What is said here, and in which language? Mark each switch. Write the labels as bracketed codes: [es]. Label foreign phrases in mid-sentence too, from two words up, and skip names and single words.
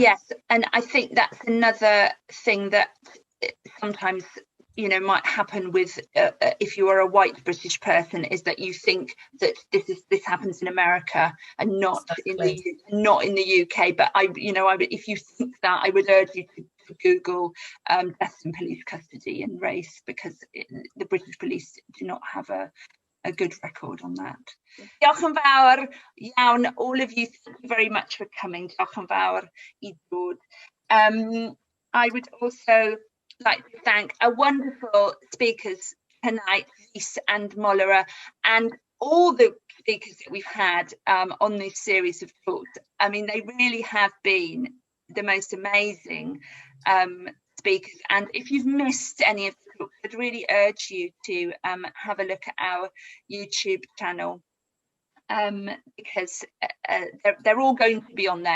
[en] Yes, and I think that's another thing that sometimes, you know, might happen with if you are a white British person, is that you think that this happens in America and not in the UK. But if you think that, I would urge you to Google deaths in police custody and race, because the British police do not have a good record on that. [cy] Diolch yn fawr iawn, [en] all of you, thank you very much for coming. [cy] Diolch yn fawr I dod. [en] I would also like to thank our wonderful speakers tonight, Rhys and Molara, and all the speakers that we've had on this series of talks. I mean, they really have been the most amazing speakers, and if you've missed any of the talks, I'd really urge you to have a look at our YouTube channel, because they're all going to be on there.